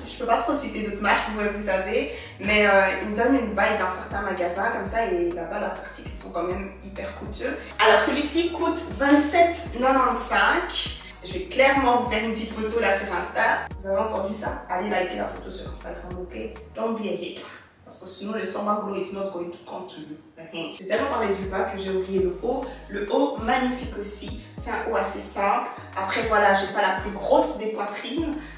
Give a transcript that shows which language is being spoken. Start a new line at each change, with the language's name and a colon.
French: Je ne peux pas trop citer d'autres marques, vous savez, mais il me donne une vibe dans certains magasins comme ça, et là-bas, leurs articles sont quand même hyper coûteux. Alors, celui-ci coûte 27,95 €. Je vais clairement vous faire une petite photo là sur Insta. Vous avez entendu ça? Allez liker la photo sur Instagram, ok?
English: Don't be a hater.
French: Parce que sinon, le
English: Sambagulo is not going to come to you.
French: J'ai tellement parlé du bas que j'ai oublié le haut. Le haut, magnifique aussi. C'est un haut assez simple. Après, voilà, j'ai pas la plus grosse des poitrines.